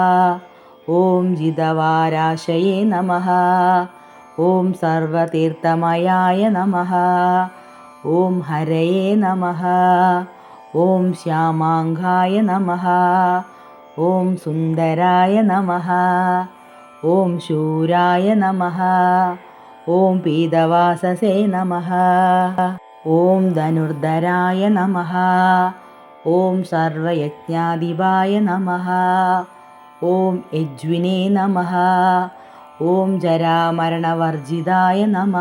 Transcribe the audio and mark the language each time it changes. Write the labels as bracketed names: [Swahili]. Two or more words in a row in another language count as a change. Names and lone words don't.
[Sanskrit] ഓം ജിതവാരാശയേ നമഃ. ഓം സർവതീർത്ഥമയായ നമഃ. ഓം ഹരയേ നമഃ. ഓം ശ്യാമാംഗായ നമഃ. ഓം സുന്ദരായ നമഃ. ഓം ശൂരായ നമഃ. ॐ पीतवाससे नमः। ॐ धनुर्धराय नमः। ॐ सर्वयज्ञाधिपाय नमः। ॐ यज्विने नमः। ॐ जरामरणवर्जिताय नमः।